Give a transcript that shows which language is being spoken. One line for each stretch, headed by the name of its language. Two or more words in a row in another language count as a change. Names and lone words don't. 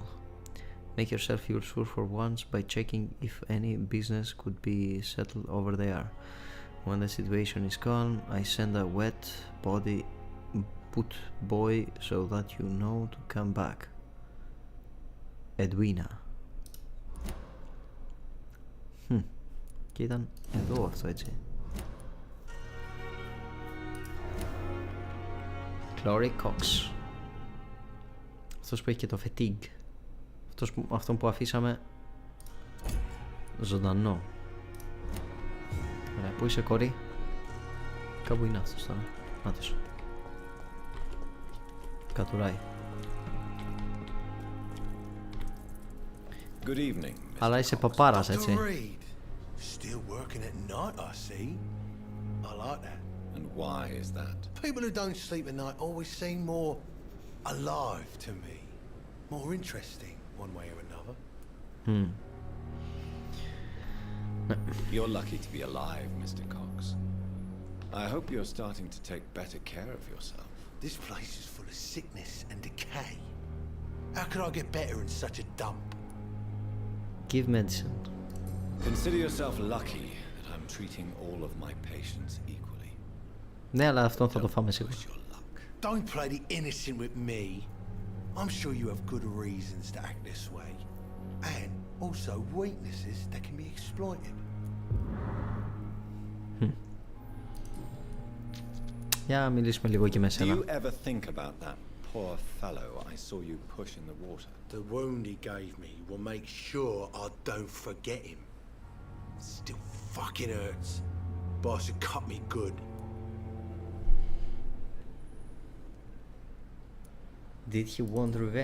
English: Make yourself feel sure for once by checking if any business could be settled over there. When the situation is calm, I send a wet body boot boy so that you know to come back. Edwina.
Greek: Και ήταν εδώ αυτό, έτσι. Chloe Cox. Αυτός που έχει και το fatigue. Αυτόν που αφήσαμε ζωντανό. Ωραία, πού είσαι, κόρη? Κάπου είναι αυτός τώρα. Νάτος. Κατουράει.
English: Good evening.
Greek: Αλλά είσαι παπάρας, έτσι.
English: Still working at night, I see. I like that. And why is that? People who don't sleep at night always seem more alive to me. More interesting, one way or another. You're lucky to be alive, Mr. Cox. I hope you're starting to take better care of yourself. This place is full of sickness and decay. How could I get better in such a dump? Give medicine. Consider yourself lucky that I'm treating all of my patients equally.
Greek: Ναι, αλλά αυτόν θα το φάμε σίγουρα.
English: Don't play the innocent with me. I'm sure you have good reasons to act this way. And also weaknesses that can be exploited.
Greek: Για μιλήσουμε λίγο και με σένα.
English: Do you ever think about that poor fellow I saw you push in the water? The wound he gave me will make sure I don't forget him. Still fucking hurts. Boss had cut me good. Did he want revenge?